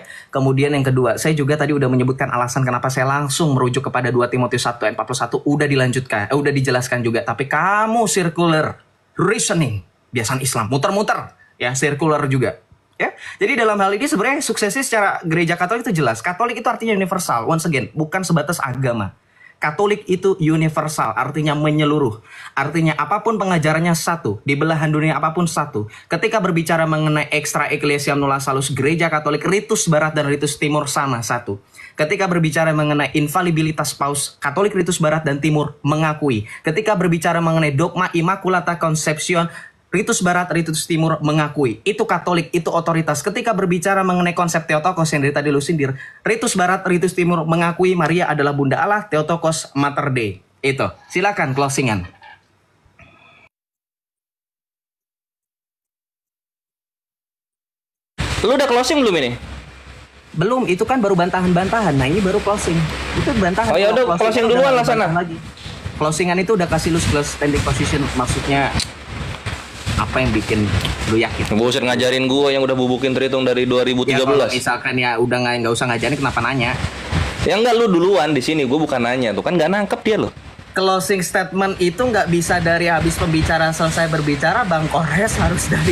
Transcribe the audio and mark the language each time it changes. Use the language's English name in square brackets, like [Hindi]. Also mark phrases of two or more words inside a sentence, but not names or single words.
[Indonesian] Kemudian yang kedua, saya juga tadi udah menyebutkan alasan kenapa saya langsung merujuk kepada 2 Timotius 1 ayat 41, udah dilanjutkan, udah dijelaskan juga. Tapi kamu [English] circular reasoning, [Indonesian] biasan Islam, muter-muter ya, circular juga. Ya, jadi dalam hal ini sebenarnya suksesi secara gereja Katolik itu jelas. Katolik itu artinya universal, [English] once again, [Indonesian] bukan sebatas agama. Katolik itu universal, artinya menyeluruh. Artinya apapun pengajarannya satu, di belahan dunia apapun satu. Ketika berbicara mengenai [Latin] extra ecclesiam nulla salus, [Indonesian] gereja Katolik ritus barat dan ritus timur sama satu. Ketika berbicara mengenai infalibilitas paus, Katolik ritus barat dan timur mengakui. Ketika berbicara mengenai dogma Immaculata Conception, ritus barat, ritus timur mengakui. Itu Katolik, itu otoritas. Ketika berbicara mengenai konsep Theotokos yang dari tadi lu sindir, ritus barat, ritus timur mengakui Maria adalah Bunda Allah, [Latin] Theotokos Mater Dei. [Indonesian] Itu. Silakan closingan. Lu udah closing belum ini? Belum, itu kan baru bantahan-bantahan. Nah, ini baru closing. Itu bantahan. Oh ya udah, closing duluan lah sana. Closingan itu udah kasih lu [English] standing position, [Indonesian] maksudnya apa yang bikin lu yakin? Gak usah ngajarin gue yang udah bubukin terhitung dari 2013. Ya, kalau misalkan ya udah nggak usah ngajarin, kenapa nanya? Ya enggak, lu duluan di sini, gue bukan nanya tuh, kan nggak nangkep dia loh. [English] Closing statement [Indonesian] itu nggak bisa dari habis pembicara selesai berbicara, Bang Kores, harus dari